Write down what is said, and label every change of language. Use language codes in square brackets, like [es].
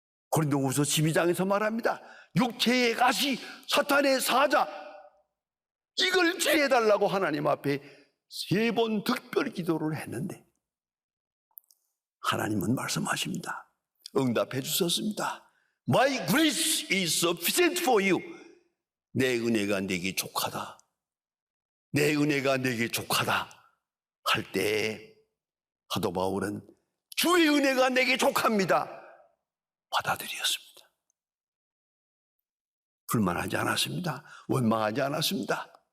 [ko] 고린도후서 12장에서 말합니다. 육체의 가시, 사탄의 사자, 이걸 제해달라고 하나님 앞에 3번 특별 기도를 했는데 하나님은 말씀하십니다. 응답해 주셨습니다. [en] My grace is sufficient for you. [ko] 내 은혜가 내게 족하다. 내 은혜가 내게 족하다 할 때 사도 바울은 주의 은혜가 내게 족합니다. 받아들였습니다. 불만하지 않았습니다. 원망하지 않았습니다.